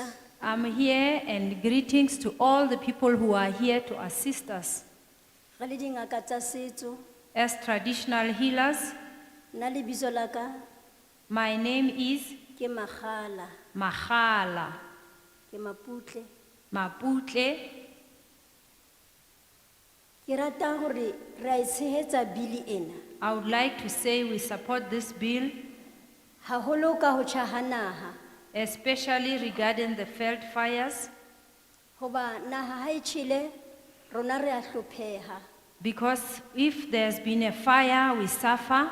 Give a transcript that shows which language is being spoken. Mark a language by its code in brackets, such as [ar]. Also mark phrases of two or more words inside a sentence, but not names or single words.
[en] I'm here, and greetings to all the people who are here to assist us. [st] Re le dingaka tsa setso, [en] As traditional healers, [st] nna lebitso la ka [en] my name is [st] ke Magala, Magala ke Maputle. Maputle. Ke rata hore re a tshehetsa bili ena. [en] I would like to say we support this bill, [st] Haholo ka ho tjha naha, [en] especially regarding the Veld fires, [st] hoba naha ha e tjhele rona re a hlopheha. [en] because if there's been a fire, we suffer.